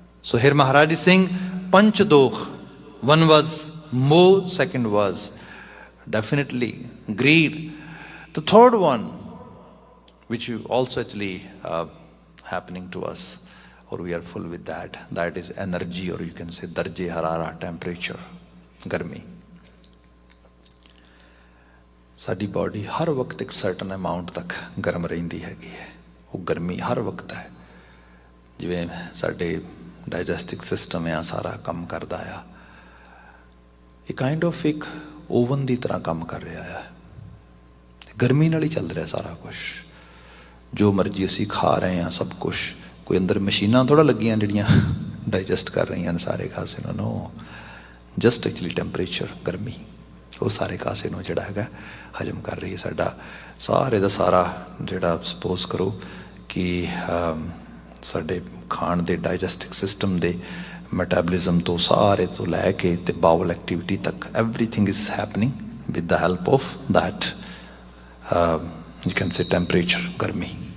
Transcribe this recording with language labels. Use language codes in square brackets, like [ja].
[en] So here Maharaj is saying Panch Dokh. One was Moh, second was definitely greed. The third one, which is also actually happening to us, or we are full with that, that is energy, or you can say darje harara, temperature. [pa] ਗਰਮੀ ਸਾਡੀ body ਹਰ ਵਕਤ ਇੱਕ certain amount ਤੱਕ ਗਰਮ ਰਹਿੰਦੀ ਹੈਗੀ ਹੈ ਉਹ ਗਰਮੀ ਹਰ ਵਕਤ ਹੈ ਜਿਵੇਂ ਸਾਡੇ ਡਾਈਜੈਸਟਿਵ ਸਿਸਟਮ ਆ ਸਾਰਾ ਕੰਮ ਕਰਦਾ ਆ ਇਹ ਕਾਈਂਡ ਆਫ ਇੱਕ ਓਵਨ ਦੀ ਤਰ੍ਹਾਂ ਕੰਮ ਕਰ ਰਿਹਾ ਆ ਗਰਮੀ ਨਾਲ ਹੀ ਚੱਲ ਰਿਹਾ ਸਾਰਾ ਕੁਛ ਜੋ ਮਰਜ਼ੀ ਅਸੀਂ ਖਾ ਰਹੇ ਹਾਂ ਸਭ ਕੁਛ ਕੋਈ ਅੰਦਰ ਮਸ਼ੀਨਾਂ ਥੋੜ੍ਹਾ ਲੱਗੀਆਂ ਜਿਹੜੀਆਂ ਡਾਈਜੈਸਟ ਕਰ ਰਹੀਆਂ ਨੇ ਸਾਰੇ ਖਾਸੇ ਨੂੰ [en] no just actually temperature [pa] ਗਰਮੀ ਉਹ ਸਾਰੇ ਕਾਸੇ ਨੂੰ ਜਿਹੜਾ ਹੈਗਾ ਹਜਮ ਕਰ ਰਹੀ ਹੈ ਸਾਡਾ ਸਾਰੇ ਦਾ ਸਾਰਾ ਜਿਹੜਾ ਸਪੋਜ਼ ਕਰੋ ਕਿ ਸਾਡੇ ਖਾਣ ਦੇ ਡਾਈਜੈਸਟਿਵ ਸਿਸਟਮ ਦੇ [en] metabolism to [pa] ਸਾਰੇ ਤੋਂ ਲੈ ਕੇ ਤੇ [en] bowel activity ਤੱਕ, everything is happening with the help of that you can say temperature, ਗਰਮੀ।